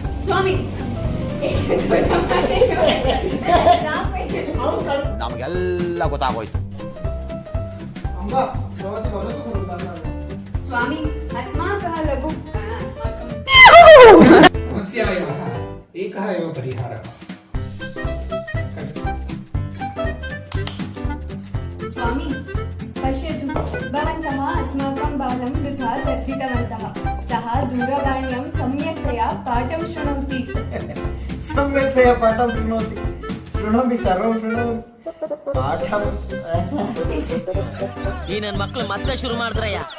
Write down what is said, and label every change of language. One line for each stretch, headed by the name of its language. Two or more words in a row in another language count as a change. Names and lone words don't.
Kannada: ಸ್ವಾಮಿ ನಮಗೆಲ್ಲ ಗೊತ್ತಾಗೋಯ್ತು.
Sanskrit: ಸ್ವಾಮಿ ಅಸ್ಮಾಕಃ ಲಘು ಸಮಸ್ಯಾಯಾः एकः एव परिहारः. स्वामी पश्यतु भवन्तः अस्माकं बालं वृथा तर्जितवन्तः. सः दूरवाण्यां सम्यक्तया पाठं शृणोति. सम्यक्तया पाठं शृणोति. शृणोमि सर्वं शृणोमि. पाठं
Kannada: ಈ ನನ್ನ ಮಕ್ಕಳು ಮತ್ತೆ ಶುರು ಮಾಡಿದ್ರಯ್ಯ.